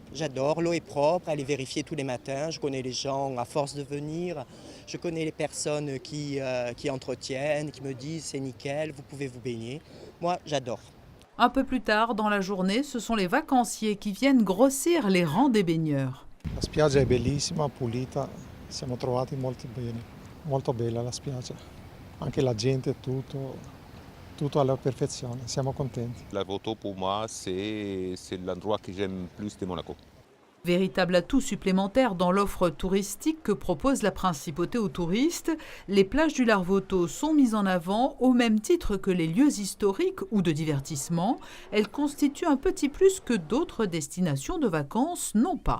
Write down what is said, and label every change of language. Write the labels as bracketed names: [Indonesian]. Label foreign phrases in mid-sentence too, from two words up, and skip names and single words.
[French] J'adore, l'eau est propre, elle est vérifiée tous les matins, je connais les gens à force de venir, je connais les personnes qui entretiennent, qui me disent c'est nickel, vous pouvez vous baigner. Moi, j'adore. Un peu plus tard dans la journée, ce sont les vacanciers qui viennent grossir les rangs des baigneurs. [Italian] La spiaggia è bellissima, pulita, siamo trovati molto bene, molto bella la spiaggia, anche la gente, tutto alla perfezione, siamo contenti. [French] Larvoto pour moi c'est l'endroit que j'aime plus de Monaco. Véritable atout supplémentaire dans l'offre touristique que propose la principauté aux touristes, les plages du Larvoto sont mises en avant au même titre que les lieux historiques ou de divertissement. Elles constituent un petit plus que d'autres destinations de vacances n'ont pas.